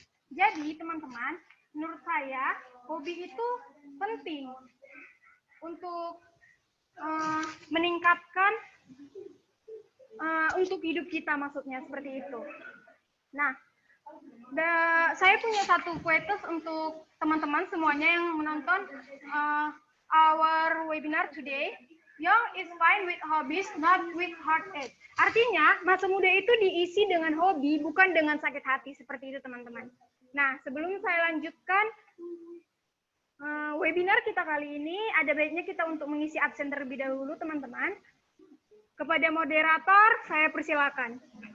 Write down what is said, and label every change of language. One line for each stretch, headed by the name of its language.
Indonesian: Jadi, teman-teman, menurut saya hobi itu penting untuk meningkatkan untuk hidup kita, maksudnya seperti itu. Nah, saya punya satu quotes untuk teman-teman semuanya yang menonton
English: our webinar today. Young is fine with hobbies, not with heartache.
Indonesian: Artinya, masa muda itu diisi dengan hobi, bukan dengan sakit hati, seperti itu teman-teman. Nah, sebelum saya lanjutkan webinar kita kali ini, ada baiknya kita untuk mengisi absen terlebih dahulu, teman-teman. Kepada moderator, saya persilakan.